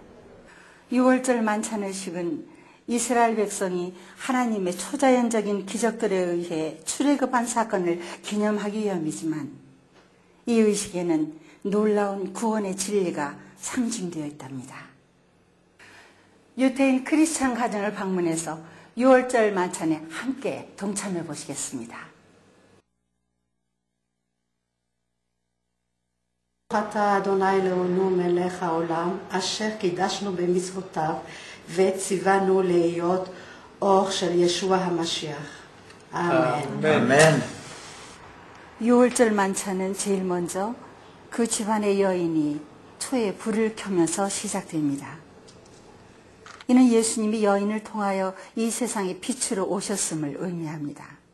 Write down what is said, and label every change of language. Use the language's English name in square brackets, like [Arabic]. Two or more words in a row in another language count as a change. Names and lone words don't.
[Korean] 6월절 만찬의식은 이스라엘 백성이 하나님의 초자연적인 기적들에 의해 출애굽한 사건을 기념하기 위함이지만 이 의식에는 놀라운 구원의 진리가 상징되어 있답니다. 유태인 크리스찬 가정을 방문해서 6월절 만찬에 함께 동참해 보시겠습니다. [Hebrew] אתה אדוני אלוהינו מלך העולם, אשר קידשנו במצוותיו וציוונו להיות אור של ישוע המשיח. [Korean] 아멘. 아멘. 6월절 만찬은 제일 먼저 그 집안의 여인이 초에 불을 켜면서 시작됩니다. 이는 예수님이 여인을 통하여 이 세상에 빛으로 오셨음을 의미합니다.